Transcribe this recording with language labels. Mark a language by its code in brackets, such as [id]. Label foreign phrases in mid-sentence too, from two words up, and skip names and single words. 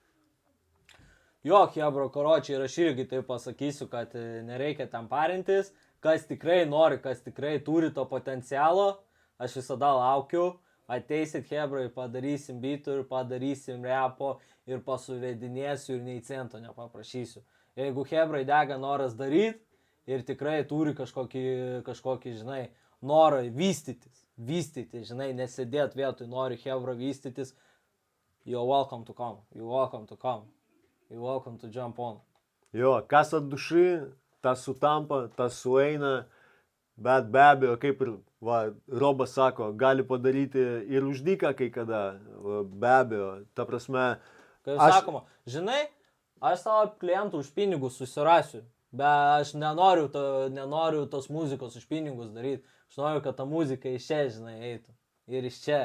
[lt] Jo, hebra, karočiai, ir aš irgi tai pasakysiu, kad nereikia tam parintis, kas tikrai nori, kas tikrai turi to potencialo, aš visada laukiu, ateisit hebra ir padarysim bitų, ir padarysim repo, ir pasuvedinėsiu, ir nei cento nepaprašysiu. Jeigu hebrai dega noras daryti, ir tikrai turi kažkokį, žinai, norą vystyti, žinai, nesėdėt vietoj, nori hebra vystytis, [en] you're welcome to come, you're welcome to come. You're welcome to jump on. [lt] Jo, kas atduši, tas sutampa, tas sueina, bet be abejo, kaip ir Robas sako, gali padaryti ir uždyką kai kada, be abejo, ta prasme. Kaip sakoma, žinai, aš savo klientų už pinigus susirasiu, bet aš nenoriu tos muzikos už pinigus daryti, aš noriu, kad ta muzika iš čia, žinai, eitų ir iš čia.